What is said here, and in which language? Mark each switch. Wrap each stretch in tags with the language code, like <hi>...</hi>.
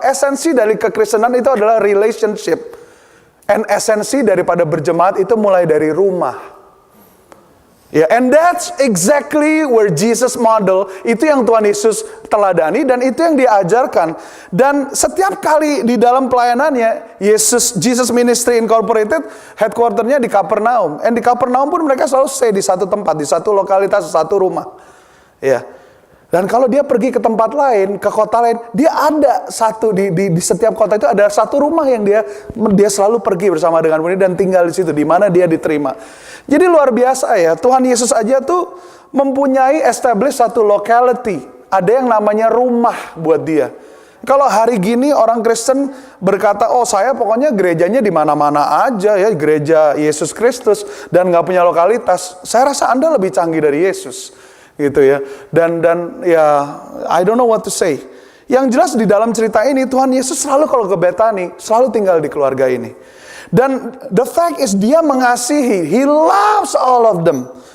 <id>Esensi dari kekristenan itu adalah relationship. And esensi daripada berjemaat itu mulai dari rumah.</id> <en>Ya, and that's exactly where Jesus model.</en> <id>Itu yang Tuhan Yesus teladani dan itu yang diajarkan. Dan setiap kali di dalam pelayanannya, Jesus Ministry Incorporated headquarternya di Kapernaum. And di Kapernaum pun mereka selalu stay di satu tempat, di satu lokalitas, satu rumah. Ya. Dan kalau dia pergi ke tempat lain, ke kota lain, dia ada satu di setiap kota itu ada satu rumah yang dia selalu pergi bersama dengan murid dan tinggal di situ, di mana dia diterima. Jadi luar biasa ya, Tuhan Yesus aja tuh mempunyai establish satu locality, ada yang namanya rumah buat dia. Kalau hari gini orang Kristen berkata, oh saya pokoknya gerejanya di mana-mana aja ya, gereja Yesus Kristus dan nggak punya lokalitas. Saya rasa Anda lebih canggih dari Yesus. Gitu ya. Dan ya</id> <en>I don't know what to say.</en> <id>Yang jelas di dalam cerita ini Tuhan Yesus selalu kalau ke Betani selalu tinggal di keluarga ini.</id> <en>Dan the fact is</en> <id>dia mengasihi,</id> <en>he loves all of them.</en>